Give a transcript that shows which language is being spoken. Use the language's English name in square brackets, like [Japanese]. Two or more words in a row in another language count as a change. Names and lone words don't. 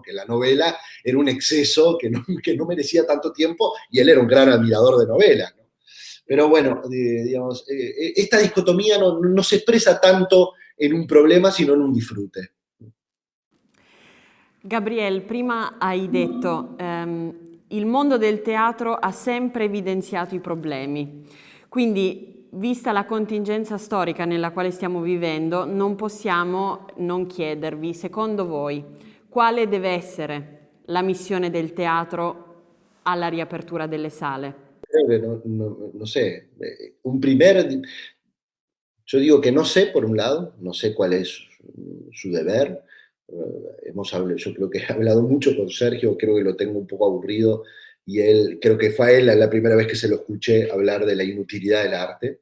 [Spanish] Que la novela era un exceso que no merecía tanto tiempo y él era un gran admirador de novelas, ¿no? Pero bueno, digamos, esta dicotomía no se expresa tanto en un problema, sino en un disfrute. [Italian] Gabriel, prima hai detto il mondo del teatro ha sempre evidenziato i problemi, quindi vista la contingenza storica nella quale stiamo vivendo non possiamo non chiedervi, secondo voi, quale deve essere la missione del teatro alla riapertura delle sale? [Spanish] Creo que no sé, yo digo que no sé por un lado, no sé cuál es su deber. Yo creo que he hablado mucho con Sergio, creo que lo tengo un poco aburrido y creo que fue a él la primera vez que se lo escuché hablar de la inutilidad del arte.